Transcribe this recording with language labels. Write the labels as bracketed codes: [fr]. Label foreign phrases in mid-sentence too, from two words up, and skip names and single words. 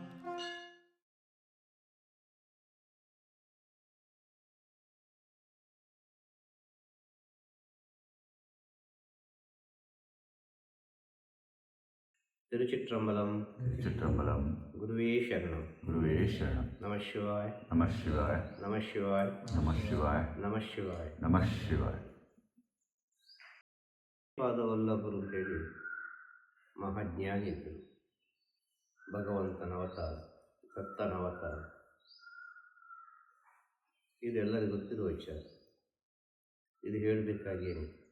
[sa] ತಿರುಚಿಟ್ರಂಬಲಂ. ಚಿತ್ರಂಬಲಂ. ಗುರುವೇ ಶರಣಂ. ಗುರುವೇ ಶರಣಂ. ನಮಃ ಶಿವಾಯ. ನಮಃ ಶಿವಾಯ. ನಮಃ ಶಿವಾಯ. ನಮಃ ಶಿವಾಯ. ನಮಃ ಶಿವಾಯ. ನಮಃ ಶಿವಾಯ. [kn] ಪಾದವಲ್ಲಭರು ಹೇಳಿ ಮಹಾಜ್ಞಾನಿ ಇದ್ದರು. ಭಗವಂತನ ಅವತಾರ, ದತ್ತನ ಅವತಾರ, ಇದೆಲ್ಲರಿಗೂ ಗೊತ್ತಿರುವ ವಿಚಾರ. ಇದು ಹೇಳಬೇಕಾಗೇನು.